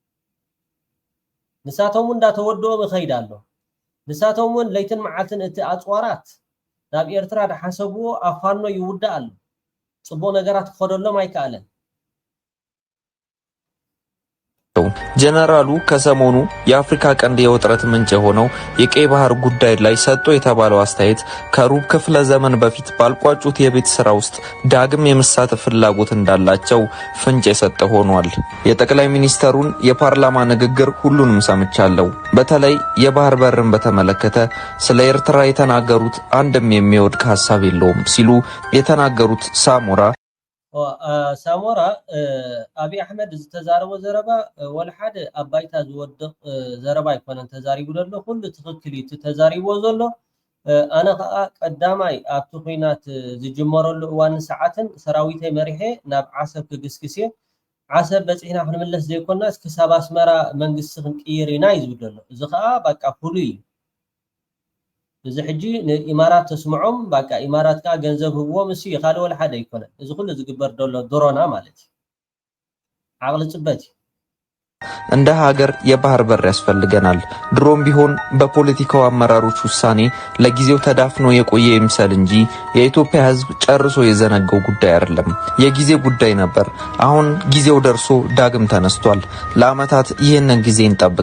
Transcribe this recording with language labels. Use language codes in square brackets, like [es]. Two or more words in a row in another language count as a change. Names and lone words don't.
[ti] ንሳቶም እውን እንዳተወድኦም ይኸይድ ኣሎ። ንሳቶም እውን ለይትን መዓልትን እቲ ኣፅዋራት ናብ ኤርትራ ዳሓሰብዎ ኣብ ፋኖ ይውዳእ ኣሎ። ፅቡቅ ነገራት ክኸደሎም ኣይከኣለን። [am] ጀነራሉ ከሰሞኑ የአፍሪካ ቀንድ የውጥረት ምንጭ የሆነው የቀይ ባህር ጉዳይ ላይ ሰጥቶ የተባለው አስተያየት ከሩብ ክፍለ ዘመን በፊት ባልቋጩት የቤት ስራ ውስጥ ዳግም የመሳተፍ ፍላጎት እንዳላቸው ፍንጭ የሰጠ ሆኗል። የጠቅላይ ሚኒስተሩን የፓርላማ ንግግር ሁሉንም ሰምቻለሁ። በተለይ የባህር በርን በተመለከተ ስለ ኤርትራ የተናገሩት አንድም የሚወድቅ ሐሳብ የለውም ሲሉ የተናገሩት ሳሞራ [ti] አብይ አሕመድ ዝተዛረቦ ዘረባ ወላ ሓደ ኣብ ባይታ ዝወድቕ ዘረባ ኣይኮነን ተዛሪቡ ዘሎ፣ ኩሉ ትኽክል እዩ ተዛሪቦ ዘሎ። ኣነ ከዓ ቀዳማይ ኣብቲ ኩናት ዝጅመረሉ እዋን ሰዓትን ሰራዊተይ መሪሐ ናብ ዓሰብ ክግስግስ እየ። ዓሰብ በፂሕና ክንምለስ ዘይኮናስ ክሳብ ኣስመራ መንግስቲ ክንቅይር ኢና እዩ ዝብል ዘሎ። እዚ ከዓ በቃ ፍሉይ እዩ። እዚ ሕጂ ንኢማራት ተስምዖም በቃ ኢማራት ከዓ ገንዘብ ህብዎም እሱ ካለ ወላ ሓደ ኣይኮነን። እዚ ኩሉ ዝግበር ዘሎ ድሮና ማለት እዩ። ዓቕሊ ፅበት እዩ። [am] እንደ ሀገር የባህር በር ያስፈልገናል። ድሮም ቢሆን በፖለቲካው አመራሮች ውሳኔ ለጊዜው ተዳፍኖ የቆየ ይምሰል እንጂ የኢትዮጵያ ሕዝብ ጨርሶ የዘነገው ጉዳይ አይደለም። የጊዜ ጉዳይ ነበር። አሁን ጊዜው ደርሶ ዳግም ተነስቷል። ለአመታት ይህንን ጊዜ እንጠብቅ